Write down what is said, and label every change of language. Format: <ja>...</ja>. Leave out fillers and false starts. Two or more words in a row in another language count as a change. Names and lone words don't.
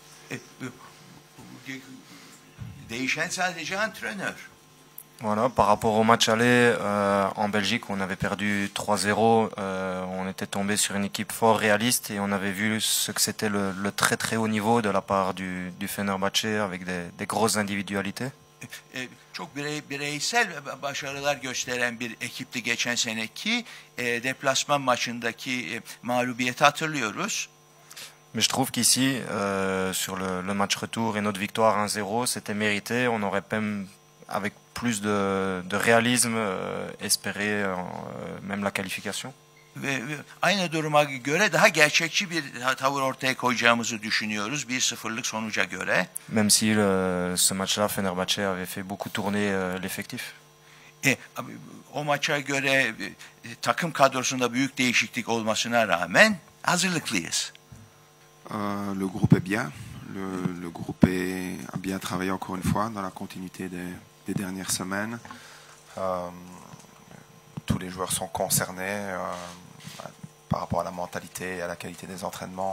<fr>Voilà, par rapport au match aller en Belgique, on avait perdu 3-0. On était tombé sur une équipe fort réaliste et on avait vu ce que c'était le très très haut niveau de la part du Fenerbahçe avec des grosses individualités.</fr> <tr>Çok bireysel başarılar gösteren bir ekipti geçen seneki deplasman maçındaki mağlubiyeti hatırlıyoruz.</tr> <fr>Mais je trouve qu'ici, sur le match retour et notre victoire 1-0, c'était mérité. On aurait même, avec plus de réalisme, espéré même la qualification.</fr> <tr>Aynı duruma göre daha gerçekçi bir tavır ortaya koyacağımızı düşünüyoruz 1-0'lık sonuca göre.</tr> <fr>Même si ce match-là, Fenerbahçe avait fait beaucoup tourner l'effectif.</fr> <tr>O maça göre takım kadrosunda büyük değişiklik olmasına rağmen hazırlıklıyız.</tr> <fr>Le groupe est bien. Le groupe a bien travaillé encore une fois dans la continuité des dernières semaines. Tous les joueurs sont concernés par rapport à la mentalité et à la qualité des entraînements.</fr>